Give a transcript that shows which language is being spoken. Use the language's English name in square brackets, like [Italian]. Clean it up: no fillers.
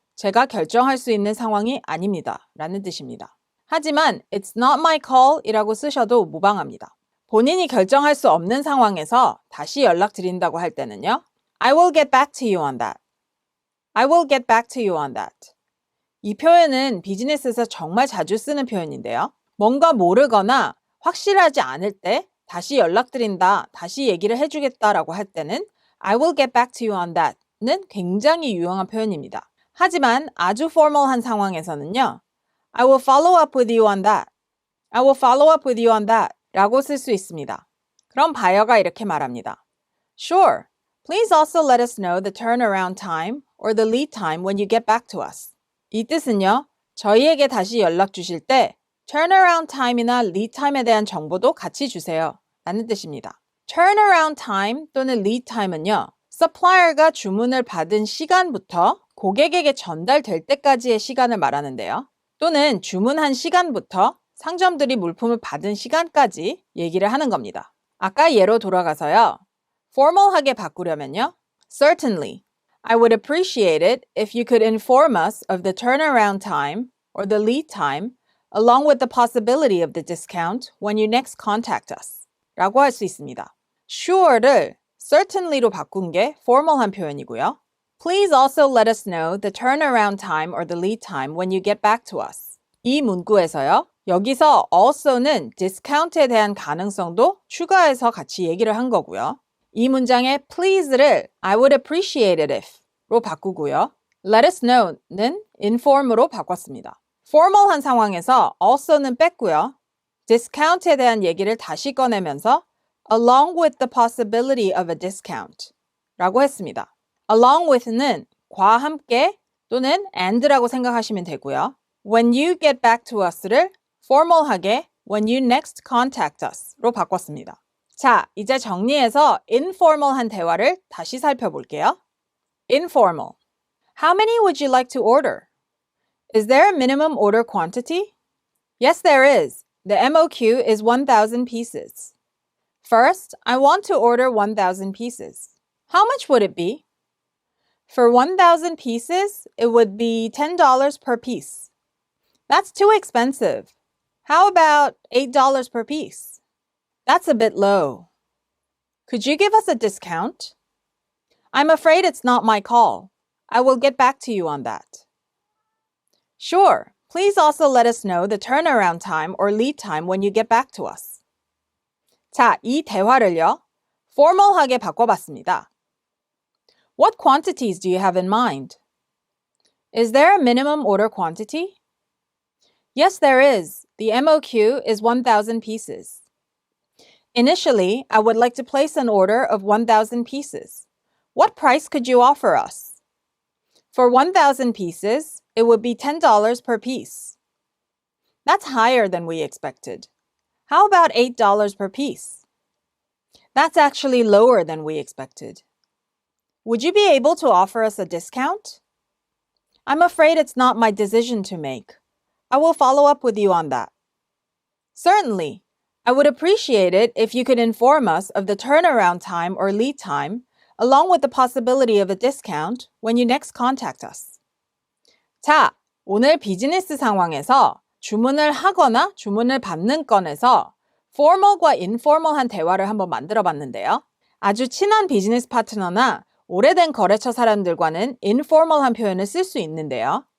[Korean] 제가 결정할 수 있는 상황이 아닙니다. 라는 뜻입니다. 하지만 [English] It's not my call [Korean] 이라고 쓰셔도 무방합니다. 본인이 결정할 수 없는 상황에서 다시 연락드린다고 할 때는요. [English] I will get back to you on that. I will get back to you on that. [Korean] 이 표현은 비즈니스에서 정말 자주 쓰는 표현인데요. 뭔가 모르거나 확실하지 않을 때 다시 연락드린다, 다시 얘기를 해주겠다라고 할 때는 [English] I will get back to you on that [Korean] 는 굉장히 유용한 표현입니다. 하지만 아주 포멀한 상황에서는요. [English] I will follow up with you on that. I will follow up with you on that [Korean] 라고 쓸 수 있습니다. 그럼 바이어가 이렇게 말합니다. [English] Sure. Please also let us know the turnaround time or the lead time when you get back to us. [Korean] 이 뜻은요. 저희에게 다시 연락 주실 때 turnaround time이나 lead time에 대한 정보도 같이 주세요. 라는 뜻입니다. turnaround time 또는 lead time은요. supplier가 주문을 받은 시간부터 고객에게 전달될 때까지의 시간을 말하는데요. 또는 주문한 시간부터 상점들이 물품을 받은 시간까지 얘기를 하는 겁니다. 아까 예로 돌아가서요. formal하게 바꾸려면요. [English] Certainly. I would appreciate it if you could inform us of the turnaround time or the lead time along with the possibility of the discount when you next contact us. [Korean] 라고 할 수 있습니다. Sure를 certainly로 바꾼 게 formal한 표현이고요. [English] Please also let us know the turnaround time or the lead time when you get back to us. [Korean] 이 문구에서요. 여기서 also는 discount에 대한 가능성도 추가해서 같이 얘기를 한 거고요. 이 문장의 [English] please를 I would appreciate it if로 [Korean] 바꾸고요. [English] Let us know [Korean] 는 inform으로 바꿨습니다. formal한 상황에서 also는 뺐고요. discount에 대한 얘기를 다시 꺼내면서 [English] along with the possibility of a discount [Korean] 라고 했습니다. along with는 과 함께 또는 and라고 생각하시면 되고요. [English] When you get back to us를 formal하게 when you next contact us로 [Korean] 바꿨습니다. 자, 이제 정리해서 informal한 대화를 다시 살펴볼게요. [English] Informal. How many would you like to order? Is there a minimum order quantity? Yes, there is. The MOQ is 1,000 pieces. First, I want to order 1,000 pieces. How much would it be? For 1,000 pieces, it would be $10 per piece. That's too expensive. How about $8 per piece? That's a bit low. Could you give us a discount? I'm afraid it's not my call. I will get back to you on that. Sure. Please also let us know the turnaround time or lead time when you get back to us. [Korean] 자, 이 대화를요. formal하게 바꿔봤습니다. [English] What quantities do you have in mind? Is there a minimum order quantity? Yes, there is. The MOQ is 1,000 pieces. Initially, I would like to place an order of 1,000 pieces. What price could you offer us? For 1,000 pieces, it would be $10 per piece. That's higher than we expected. How about $8 per piece? That's actually lower than we expected. Would you be able to offer us a discount? I'm afraid it's not my decision to make. I will follow up with you on that. Certainly. I would appreciate it if you could inform us of the turnaround time or lead time, along with the possibility of a discount when you next contact us. [Korean] 자, 오늘 비즈니스 상황에서 주문을 하거나 주문을 받는 건에서 formal과 informal한 대화를 한번 만들어 봤는데요. 아주 친한 비즈니스 파트너나 오래된 거래처 사람들과는 informal한 표현을 쓸 수 있는데요.